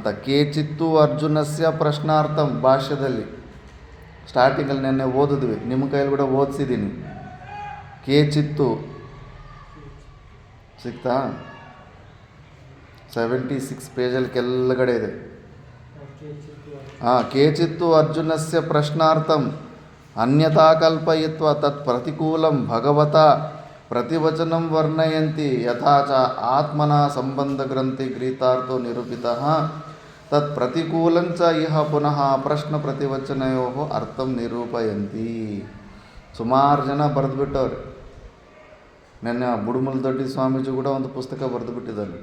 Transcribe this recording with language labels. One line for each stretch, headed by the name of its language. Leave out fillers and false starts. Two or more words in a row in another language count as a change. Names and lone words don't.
Sanskrit: ಕೇಚಿತ್ತು ಅರ್ಜುನಸ್ಯ ಪ್ರಶ್ನಾರ್ಥಂ
Kannada: ಭಾಷ್ಯದಲ್ಲಿ ಸ್ಟಾರ್ಟಿಂಗಲ್ಲಿ ನೆನ್ನೆ ಓದಿದ್ವಿ, ನಿಮ್ಮ ಕೈಯಲ್ಲಿ ಕೂಡ ಓದಿಸಿದ್ದೀನಿ. ಕೇಚಿತ್ತು ಸಿಗ್ತಾ 76 ಪೇಜಲ್ಲಿ ಕೆಳಗಡೆ ಇದೆ.
Sanskrit: ಕೇಚಿತ್ತು ಅರ್ಜುನಸ್ಯ ಪ್ರಶ್ನಾರ್ಥಂ ಅನ್ಯಥಾ ಕಲ್ಪಯಿತ್ವ ತತ್ ಪ್ರತಿಕೂಲಂ ಭಗವತ ಪ್ರತಿವಚನಂ ವರ್ಣಯಂತಿ ಯಥಾ ಚ ಆತ್ಮನ ಸಂಬಂಧ ಗ್ರಂಥಿ ಗೀತಾರ್ಥೋ ನಿರೂಪಿತಃ ತತ್ ಪ್ರತಿಕೂಲಂಚ ಇಹ ಪುನಃ ಪ್ರಶ್ನ ಪ್ರತಿವಚನಯೋ ಅರ್ಥಂ ನಿರೂಪಯಂತಿ.
Kannada: ಸುಮಾರು ಜನ ಬರೆದುಬಿಟ್ಟವ್ರೆ. ನೆನ್ನೆ ಬುಡುಮಲ್ ದೊಡ್ಡಿ ಸ್ವಾಮೀಜಿ ಕೂಡ ಒಂದು ಪುಸ್ತಕ ಬರೆದು ಬಿಟ್ಟಿದ್ದಾರೆ.